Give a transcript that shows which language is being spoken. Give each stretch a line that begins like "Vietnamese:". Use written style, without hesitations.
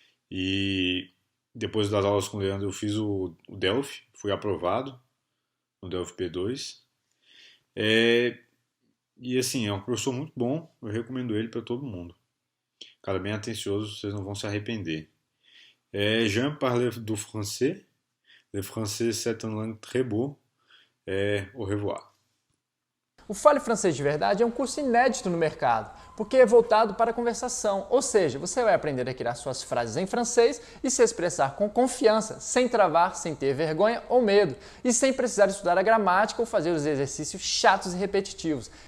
Portuguese: E depois das aulas com o Leandro, eu fiz o Delphi, fui aprovado no Delphi B2. E assim, é um professor muito bom, eu recomendo ele para todo mundo. Cara bem atencioso, vocês não vão se arrepender.
French: J'aime parler du français. Le français c'est une langue très beau. Au revoir.
Portuguese: O Fale Francês de Verdade é um curso inédito no mercado, porque é voltado para a conversação, ou seja, você vai aprender a criar suas frases em francês e se expressar com confiança, sem travar, sem ter vergonha ou medo, e sem precisar estudar a gramática ou fazer os exercícios chatos e repetitivos.